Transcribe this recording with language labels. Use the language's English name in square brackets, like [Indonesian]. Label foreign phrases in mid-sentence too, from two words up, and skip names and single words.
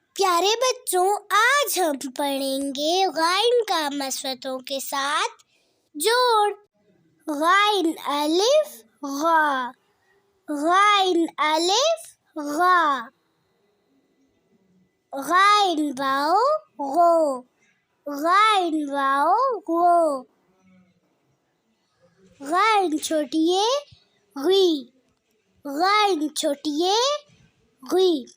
[Urdu] پیارے بچوں، آج ہم پڑھیں گے غائن کا مصوتوں کے ساتھ جوڑ۔ غائن الف غا، غائن الف غا، غائن واو غو، غائن واو غو، غائن چھوٹیے غی، غائن چھوٹیے غی،